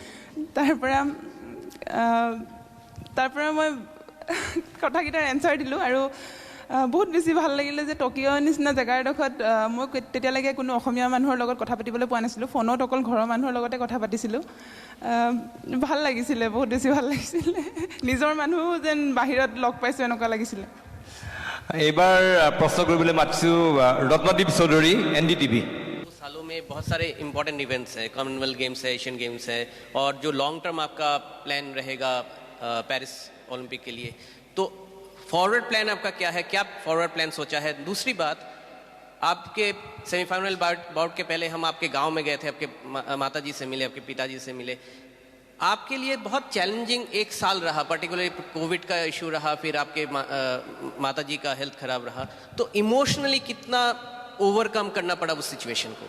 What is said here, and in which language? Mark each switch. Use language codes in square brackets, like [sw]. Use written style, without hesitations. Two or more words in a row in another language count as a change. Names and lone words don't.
[as] তাৰ পৰা মই কথাকেইটাৰ এনচাৰ দিলোঁ আৰু বহুত বেছি ভাল লাগিলে যে টকিঅ' নিচিনা জেগা এডোখৰত মই তেতিয়ালৈকে কোনো অসমীয়া মানুহৰ লগত কথা পাতিবলৈ পোৱা নাছিলোঁ ফোনত অকল ঘৰৰ মানুহৰ লগতে কথা পাতিছিলোঁ ভাল লাগিছিলে বহুত বেছি ভাল লাগিছিলে নিজৰ মানুহ যেন বাহিৰত লগ পাইছোঁ এনেকুৱা লাগিছিলে এইবাৰ প্ৰশ্ন কৰিবলৈ মাতিছোঁ ৰত্নদীপ চৌধুৰী NDTV [hi] सालों में बहुत सारे [en] important events [hi] हैं कॉमनवेल्थ गेम्स है एशियन गेम्स है और जो [en] long term [hi] आपका प्लान रहेगा पेरिस ओलंपिक के लिए तो [en] forward plan [hi] आपका क्या है क्या [en] forward plan [hi] सोचा है दूसरी बात आपके [en] semifinal bout [hi] के पहले हम आपके गांव में गए थे आपके माताजी से मिले आपके पिताजी से मिले आपके लिए बहुत चैलेंजिंग एक साल रहा [en] particularly Covid [hi] का इशू रहा फिर आपके माताजी का हेल्थ खराब रहा तो इमोशनली कितना ओवरकम करना पड़ा उस सिचुएशन को